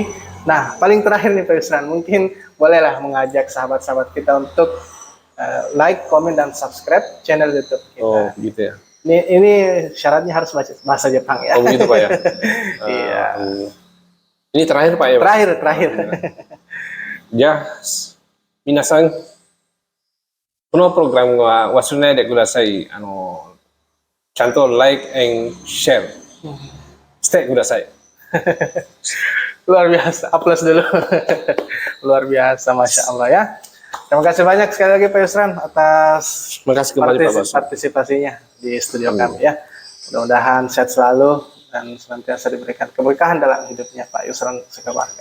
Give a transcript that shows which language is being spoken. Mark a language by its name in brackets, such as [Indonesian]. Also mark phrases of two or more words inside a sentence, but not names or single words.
[Indonesian] Nah, paling terakhir nih Pak Yusran, mungkin bolehlah mengajak sahabat-sahabat kita untuk like, komen, dan subscribe channel YouTube kita. Oh, gitu ya. Ini syaratnya harus bahasa Jepang ya. Oh, begitu Pak ya. Iya. Ini terakhir Pak ya. Terakhir. Ya, [Japanese] minasan, このプログラムは忘れないでください。ちゃんと [English] like and share [Japanese] してください。 [Indonesian] Luar biasa, aplaus dulu. Luar biasa, [Arabic] ما شاء الله [Indonesian] ya. Terima kasih banyak sekali lagi Pak Yusran atas partisipasinya di studio kami ya. Mudah-mudahan sehat selalu dan senantiasa diberikan keberkahan dalam hidupnya Pak Yusran sekeluarga.